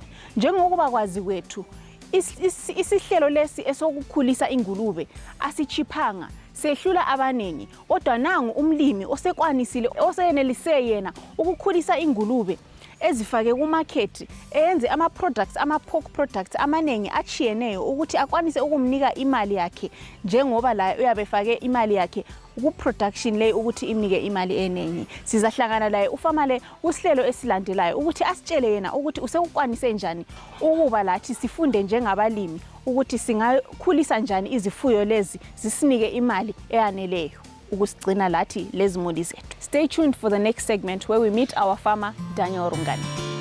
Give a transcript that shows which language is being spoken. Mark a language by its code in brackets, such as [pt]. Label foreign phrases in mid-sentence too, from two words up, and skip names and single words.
[nd] Njengokuba kwazi kwethu, isihlelo lesi esokukhulisa ingulube asichiphanga, sehlula abanengi, kodwa nangu umlimi osekwanisile oseyenelise yena ukukhulisa ingulube ezifake ku market enze ama products, ama [en] pork products [nd] amanengi achiyeneyo ukuthi akwanise ukumnika imali yakhe, njengoba la uyabefake imali yakhe ku production le ukuthi imnike imali enengi. Sizahlangana laye ufama le usihlelo esilandelayo ukuthi asitshele yena ukuthi usekukwanise njani ukuba lathi sifunde njengabalimi ukuthi singakhulisa njani izifuyo lezi zisinike imali eyaneleyo ukusigcina lathi lezimuli zethu. [en] Stay tuned for the next segment where we meet our farmer Daniel Rungani.